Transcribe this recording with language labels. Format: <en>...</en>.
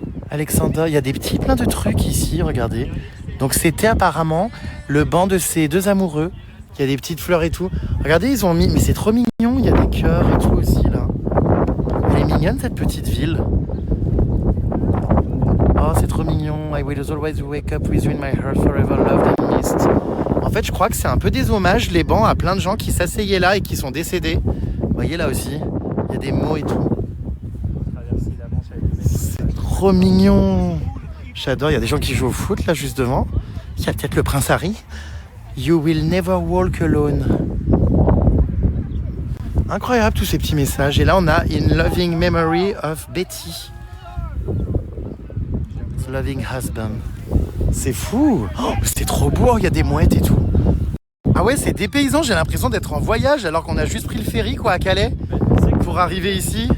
<fr>Alexander, il y a des petits plein de trucs ici, regardez. Donc c'était apparemment le banc de ces deux amoureux. Il y a des petites fleurs et tout. Regardez, ils ont mis... Mais c'est trop mignon, il y a des cœurs et tout aussi, là. Elle est mignonne, cette petite ville. Oh, c'est trop mignon.</fr> <en>I will always wake up with you in my heart, forever loved and missed.</en> <fr>En fait, je crois que c'est un peu des hommages, les bancs, à plein de gens qui s'asseyaient là et qui sont décédés. Vous voyez, là aussi, il y a des mots et tout. C'est trop mignon. J'adore, il y a des gens qui jouent au foot, là, juste devant. Il y a peut-être le prince Harry.</fr> <en>You will never walk alone.</en> <fr>Incroyable tous ces petits messages. Et là on a</fr> <en>In loving memory of Betty. The loving husband.</en> <fr>C'est fou. Oh, c'était trop beau, il y a des mouettes et tout. Ah ouais, c'est dépaysant, j'ai l'impression d'être en voyage alors qu'on a juste pris le ferry quoi à Calais pour arriver ici.</fr>